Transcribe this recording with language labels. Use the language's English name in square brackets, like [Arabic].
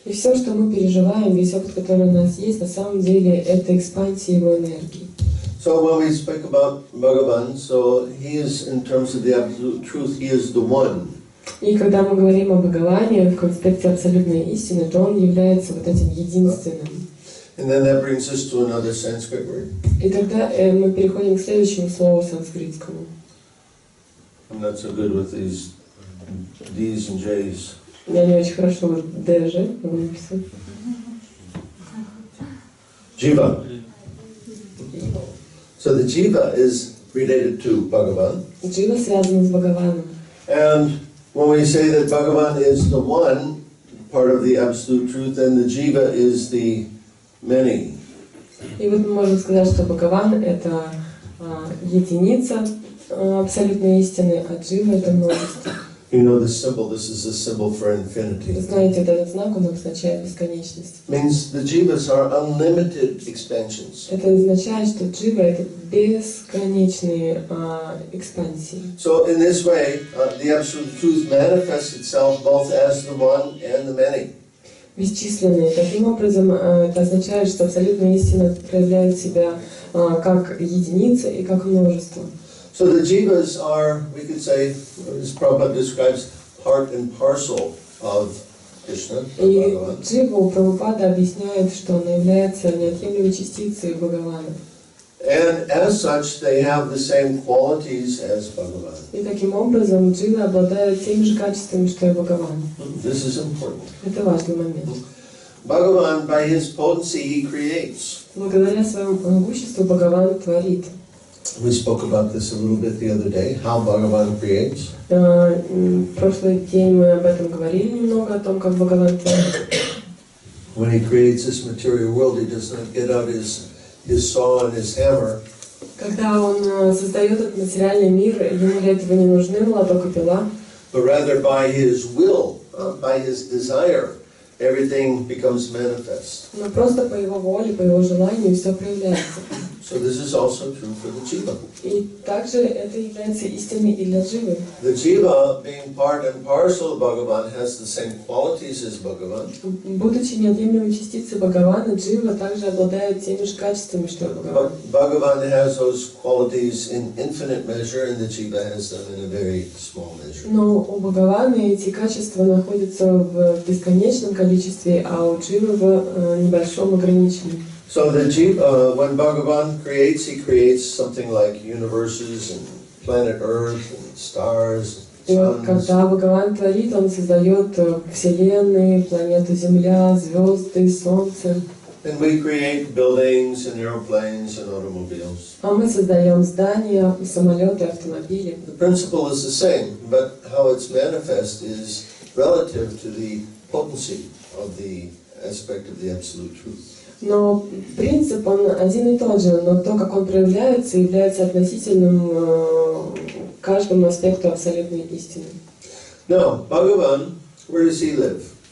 [Russian] И все, что мы переживаем, весь опыт, который у нас есть, на самом деле это экспансия его энергии. [English] So when we speak about Bhagavan, so he is, in terms of the absolute truth, he is the one. [Russian] И когда мы говорим о Бхагаване в конспекте абсолютной истины, то он является вот этим единственным. [English] And then that brings us to another Sanskrit word. [Russian] И тогда мы переходим к следующему слову санскритскому. [English] I'm not so good with these D's and J's. [Russian] Я не очень хорошо вот ДЖ выписал. [English] Jiva. So the jiva is related to Bhagavan. [Russian] Джива связан с Бхагаваном. [English] And when we say that Bhagavan is the one, part of the absolute truth, then the jiva is the many. [Russian] И вот мы можем сказать, что Бхагаван — это единица абсолютной истины, а Джива — это множество. [English] You know the symbol, this is a symbol for [Russian] Вы [English] infinity. [Russian] знаете, вот этот знак, он означает бесконечность. [English] Means the jivas are unlimited expansions. [Russian] Это означает, что Джива — это бесконечные экспансии. [English] So in this way, the absolute truth manifests itself both as the one and the many. [Russian] Бесчисленные. Таким образом, это означает, что абсолютная истина проявляет себя как единица и как множество. [English] So the jivas are, we could say, as Prabhupada describes, part and parcel of Krishna, or [Russian] И [English] Bhagavan. [Russian] Дживу Прабхупада объясняет, что она является неотъемлемой частицей Бхагавана. [English] And as such, they have the same qualities as Bhagavan. [Russian] И таким образом Джива обладает теми же качествами, что и Бхагаван. [English] This is important. [Russian] Это важный момент. [English] Bhagavan, by his potency, he creates. [Russian] Благодаря своему могуществу Бхагаван творит. [English] We spoke about this a little bit the other day, how Bhagavan creates. [Russian] В прошлый день мы об этом говорили немного, о том, как Бхагаван творит. [English] When he creates this material world, he does not get out his saw and his hammer. [Russian] Когда он создает этот материальный мир, ему для этого не нужны молоток и пила, [English] But rather by his will, by his desire, everything becomes manifest. [Russian] но просто по его воле, по его желанию все проявляется. [English] So this is also true for the jiva. [Russian] И также это является истиной и для Дживы. [English] The jiva, being part and parcel of Bhagavan, has the same qualities as Bhagavan. [Russian] Будучи неотъемлемой частицей Бхагавана, Джива также обладает теми же качествами, что и Бхагаван. [English] Bhagavan has those qualities in infinite measure, and the jiva has them in a very small measure. [Russian] Но у Бхагавана эти качества находятся в бесконечном количестве, а у Дживы в небольшом ограничении. [English] So the jiva, when Bhagavan creates, he creates something like universes and planet Earth and stars, [Russian] И вот [English] suns. [Russian] когда Бхагаван творит, он создает вселенные, планету Земля, звезды, Солнце. [English] And we create buildings and airplanes and automobiles. [Russian] А мы создаем здания, самолеты, автомобили. [English] The principle is the same, but how it's manifest is relative to the potency of the aspect of the absolute truth. [Russian] Но принцип, он один и тот же, но то, как он проявляется, является относительным каждому аспекту абсолютной истины. [English] Now, Bhagavan, where does he live?